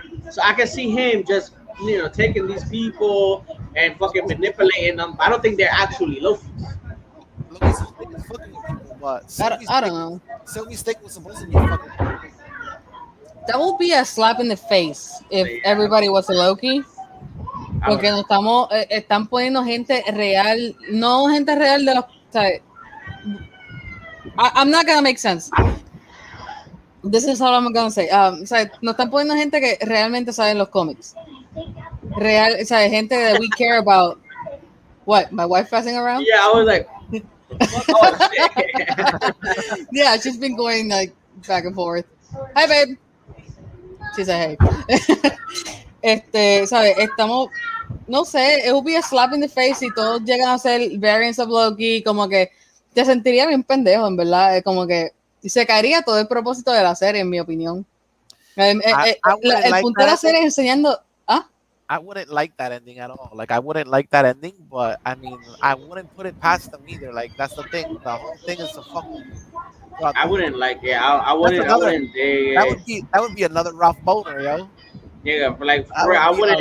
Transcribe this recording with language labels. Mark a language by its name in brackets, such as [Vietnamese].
[English] So I can see him just taking these people and fucking manipulating them. I don't think they're actually Loki. Loki's fucking with people, but I don't know. Sylvie's thing was supposed to be fucking with people. That would be a slap in the face if everybody was a Loki. [Spanish] Porque están poniendo gente real, no gente real de los, o sea, [English] I'm not gonna make sense. This is all I'm gonna say. [Spanish] O sea, nos están poniendo gente que realmente sabe los cómics. Real, o sea, gente [English] that we care about. What? My wife passing around? Yeah, I was like, oh, shit. Yeah, she's been going like back and forth. Hi, babe. She said, hey. [Spanish] ¿Sabes? Estamos, no sé, [English] it will be a slap in the face [Spanish] si todos llegan a ser [English] variants of Loki, [Spanish] como que te sentiría bien pendejo, en verdad, como que se caería todo el propósito de la serie, en mi opinión. El punto de la serie es enseñando... [English] I wouldn't like that ending at all. Like, I wouldn't like that ending, but I mean, I wouldn't put it past them either. Like, that's the thing. The whole thing is to fuck. I wouldn't like it. I wouldn't. That would be another Ralph Boner, yo. Yeah, but like, I wouldn't.